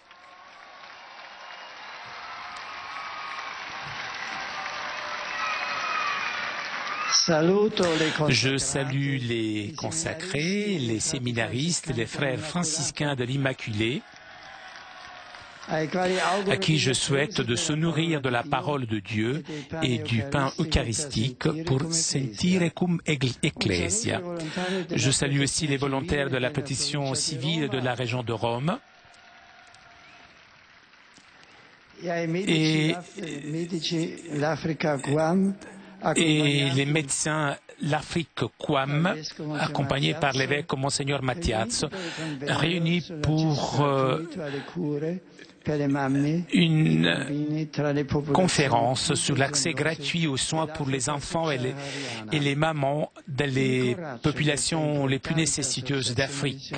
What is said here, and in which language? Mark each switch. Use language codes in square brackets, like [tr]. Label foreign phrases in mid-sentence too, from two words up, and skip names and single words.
[fr] Je salue les consacrés, les séminaristes, les frères franciscains de l'Immaculée, à qui je souhaite de se nourrir de la parole de Dieu et du pain eucharistique pour [la] sentire cum ecclesia. [fr] Je salue aussi les volontaires de la pétition civile de la région de Rome et les médecins l'Afrique Guam, accompagnés par l'évêque Monseigneur Mathias, réunis pour une conférence sur l'accès gratuit aux soins pour les enfants et les mamans des populations les plus nécessiteuses d'Afrique.